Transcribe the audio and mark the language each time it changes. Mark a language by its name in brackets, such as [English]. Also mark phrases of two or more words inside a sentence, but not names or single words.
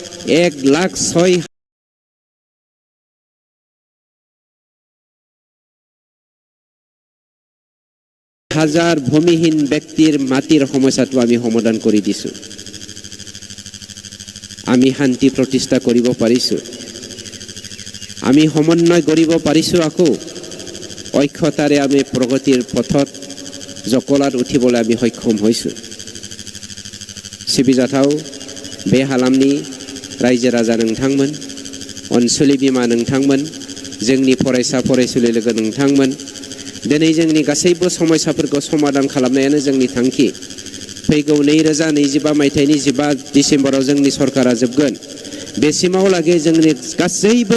[Assamese] 1,06,000 ভূমিহীন ব্যক্তিৰ মাটিৰ সমস্যাটো আমি সমাধান কৰি দিছো আমি শান্তি প্ৰতিষ্ঠা কৰিব পাৰিছো আমি সমন্বয় কৰিব পাৰিছো আকৌ ঐক্যতাৰে আমি প্ৰগতিৰ পথত জকলাত উঠিবলৈ আমি সক্ষম [Bodo] হৈছো सिबिजाथाव बे हालामनि रायजो राजा नोंथांमोन अनसुलि बिमा नोंथांमोन जोंनि फरायसा फरायसुलि लोगो नोंथांमोन दिनै जोंनि गासैबो समस्याफोरखौ समाधान खालामनायानो जोंनि थांखि फैगौ 2025 मायथाइनि 15 डिसेम्बराव जोंनि सरकारा जोबगोन बेसिमाव लागै जोंनि गासैबो